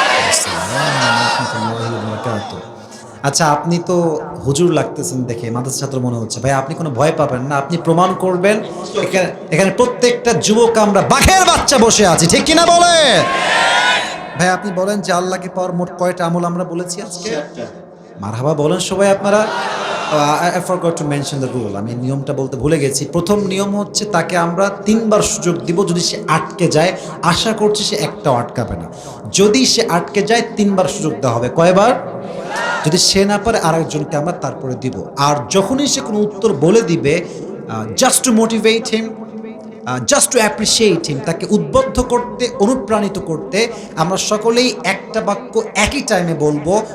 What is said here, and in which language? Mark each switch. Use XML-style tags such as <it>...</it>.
<bn>আসসালামু আলাইকুম ওয়া রাহমাতুল্লাহি ওয়া বারাকাতুহু। আচ্ছা, আপনি তো হুজুর লাগতেছেন দেখে, মাদ্রাসা ছাত্র মনে হচ্ছে। ভাই আপনি কোনো ভয় পাবেন না, আপনি প্রমাণ করবেন। এখানে প্রত্যেকটা যুবক আমরা বাঘের বাচ্চা বসে আছি, ঠিক কিনা বলে? ভাই আপনি বলেন যে আল্লাহকে পাওয়ার মোট কয়টা আমল আমরা বলেছি আজকে? মারহাবা বলেন সবাই আপনারা।</bn> <en>I forgot to mention the rule,</en> <bn>আমি নিয়মটা বলতে ভুলে গেছি। প্রথম নিয়ম হচ্ছে তাকে আমরা 3 বার সুযোগ দিব, যদি সে আটকে যায়, আশা করছি সে একটাও আটকাবে না। যদি সে আটকে যায় 3 বার সুযোগ দেওয়া হবে, কয়বার? যদি সে না পারে আরেকজনকে আমরা তারপরে দিব। আর যখনই সে কোনো উত্তর বলে দিবে,</bn> <en>just to motivate him, just to appreciate him,</en> <bn>তাকে উদ্বুদ্ধ করতে, অনুপ্রাণিত করতে, আমরা সকলেই একটা বাক্য একই টাইমে বলবো।</bn>